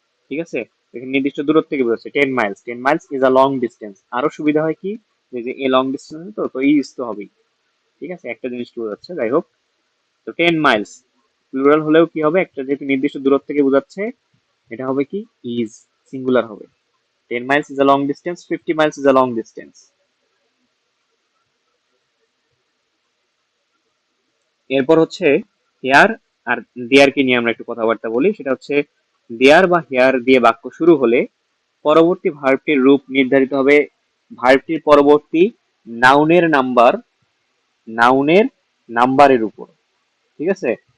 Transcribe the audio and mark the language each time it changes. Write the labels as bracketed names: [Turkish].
[Bangla] ঠিক আছে, এখানে নির্দিষ্ট দূরত্ব থেকে বোঝাচ্ছে 10 Miles, [English] 10 miles is a long distance. [Bangla] আরো সুবিধা হয় কি, যে এ লং ডিস্টেন্স তো তো ইজ তো হবেই। ঠিক আছে, একটা জিনিস কি বোঝাচ্ছে, যাই হোক। তো 10 মাইলস প্লুরাল হলেও কি হবে, একটা যেহেতু নির্দিষ্ট দূরত্ব থেকে বোঝাচ্ছে, এটা হবে কি ইজ, সিঙ্গুলার হবে। [English] 10 miles is a long distance, 50 miles is a long distance। [Bangla] এরপর হচ্ছে হেয়ার আর দেয়ার কে নিয়ে আমরা একটু কথাবার্তা বলি। সেটা হচ্ছে দেয়ার বা হেয়ার দিয়ে বাক্য শুরু হলে পরবর্তী ভার্বটির রূপ নির্ধারিত হবে ভার্বটির পরবর্তী নাউনের নাম্বার, নাউনের নাম্বারের উপর। ঠিক আছে?